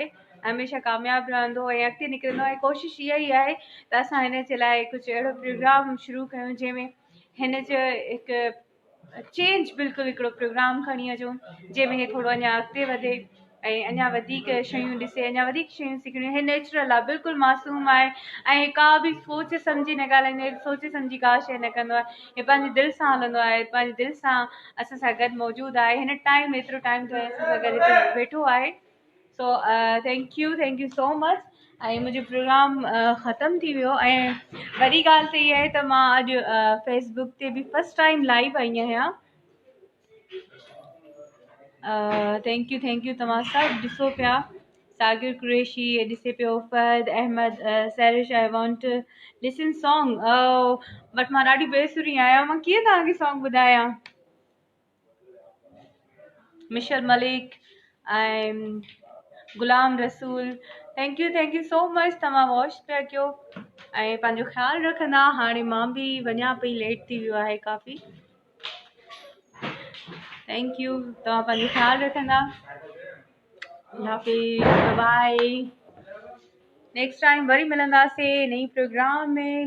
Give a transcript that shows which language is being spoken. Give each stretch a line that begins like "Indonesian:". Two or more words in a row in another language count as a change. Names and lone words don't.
Sindhi: हमेशह कामयाबु रहंदो ऐं अॻिते निकिरंदो आहे। कोशिशि इहा ई आहे त असां हिन जे लाइ कुझु अहिड़ो प्रोग्राम शुरू कयूं जंहिंमें हिन जो हिकु चेंज बिल्कुलु हिकिड़ो प्रोग्राम खणी अचूं जंहिंमें हे थोरो अञा अॻिते वधे ऐं अञा वधीक शयूं ॾिसे, अञा वधीक शयूं सिखणियूं। हे नेचुरल आहे, बिल्कुलु मासूम आहे ऐं का बि सोचे सम्झी न ॻाल्हाईंदो आहे, सोचे सम्झी का शइ न कंदो आहे। हे पंहिंजे दिलि सां हलंदो आहे, पंहिंजे दिलि सां असां सां गॾु मौजूदु आहे। हिन टाइम एतिरो टाइम जो असां सां गॾु हिते वेठो आहे।
English: so thank you so much.
Sindhi: ऐं मुंहिंजो प्रोग्राम ख़तमु थी वियो। ऐं वॾी ॻाल्हि त इहा आहे त मां अॼु फेसबुक ते बि
English: first time live
Sindhi: आई आहियां।
English: thank you
Sindhi: तव्हां सभु ॾिसो पिया। सागिर कुरैशी ॾिसे पियो, फहद अहमद सैरिश
English: I want to listen song but
Sindhi: मां ॾाढी बेसुरी आहियां, मां कीअं तव्हांखे सॉन्ग ॿुधायां। मिशल मलिक ऐं गुलाम रसूल
English: thank you so much.
Sindhi: तव्हां वॉच पिया कयो ऐं पंहिंजो ख़्यालु रखंदा। हाणे मां बि वञा पई, लेट थी वियो आहे काफ़ी।
English: thank you,
Sindhi: तव्हां पंहिंजो ख़्यालु रखंदा। बाय।
English: next time
Sindhi: वरी मिलंदासीं नई प्रोग्राम में।